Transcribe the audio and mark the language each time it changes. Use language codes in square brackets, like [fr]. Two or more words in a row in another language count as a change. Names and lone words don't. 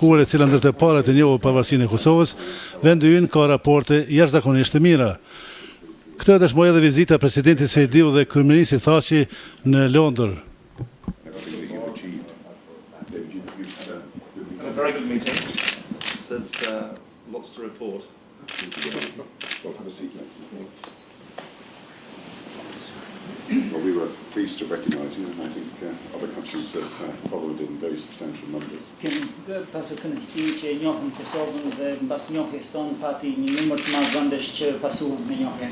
[sq] e cila ndër të parat e njohur pavarësinë e Kosovës, vendi ynë ka raporte jashtëzakonisht të mira. Këtë dëshmoi edhe vizita e presidentit Sidiu dhe kryeministit Thaçi në Londër. [en] Well, we were pleased to recognise you, and I think other countries have followed in very substantial numbers. [sq] Pasur kënaqësi që e njohim Kosovën dhe mbas njohjes tonë pati një numër të madh vendesh që pasuan me njohjen.